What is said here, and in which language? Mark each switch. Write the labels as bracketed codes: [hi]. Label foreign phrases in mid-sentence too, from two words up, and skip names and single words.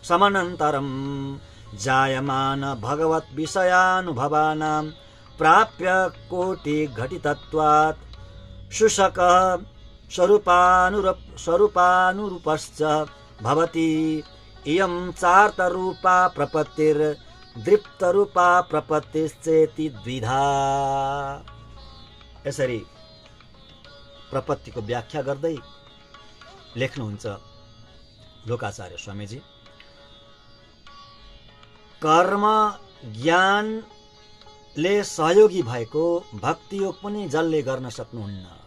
[sa] समनन्तरं जायमान भगवत् विषयानुभवानां प्राप्य कोटि घटितत्वात् शुशक स्वरूपानुरूपश्च भवति इयं चार्तरूपा प्रपत्तिर्दृप्तरूपा प्रपत्तिश्चेति द्विधा। [ne] यसरी प्रपत्तिको व्याख्या गर्दै लेख्नुहुन्छ लोकाचार्य स्वामीजी। कर्म ज्ञानले सहयोगी भएको भक्तियोग पनि जसले गर्न सक्नुहुन्न।